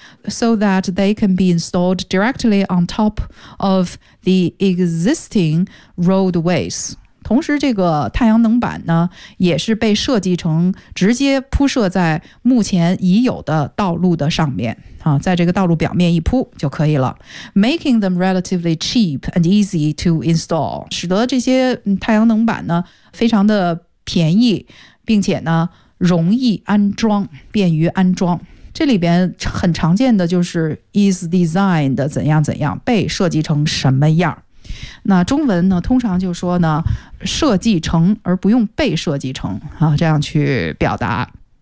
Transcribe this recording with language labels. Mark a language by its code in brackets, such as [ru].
[en] So that they can be installed directly on top of the existing roadways. [zh] 同时这个太阳能板呢也是被设计成直接铺设在目前已有的道路的上面、啊、在这个道路表面一铺就可以了。 [en] Making them relatively cheap and easy to install. [zh] 使得这些太阳能板呢非常的便宜并且呢容易安装便于安装。这里边很常见的就是 [en] is designed [zh] 怎样怎样被设计成什么样。那中文呢通常就说呢设计成而不用被设计成啊，这样去表达。